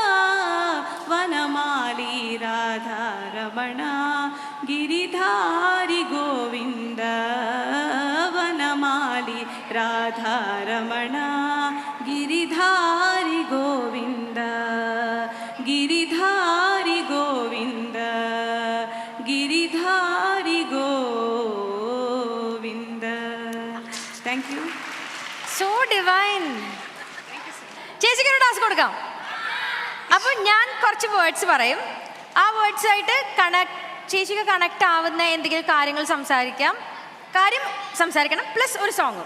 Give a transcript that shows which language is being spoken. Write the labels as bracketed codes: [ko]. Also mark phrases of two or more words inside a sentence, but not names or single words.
[sa] वनमाली राधारमण गिरिधारी गोविन्द वनमाली राधारमण गिरिधारी गोविन्द गिरिधारी गोविन्द गिरिधारी गोविन्द [en] thank you So divine. [ml] ചേച്ചിക്ക് ഒരു ടാസ്ക് കൊടുക്കാം. അപ്പോൾ ഞാൻ കുറച്ച് വേർഡ്സ് പറയും. ആ വേർഡ്സ് ആയിട്ട് ചേച്ചിക്ക് കണക്ട് ആവുന്ന എന്തെങ്കിലും കാര്യങ്ങൾ സംസാരിക്കണം പ്ലസ് ഒരു സോങ്ങും.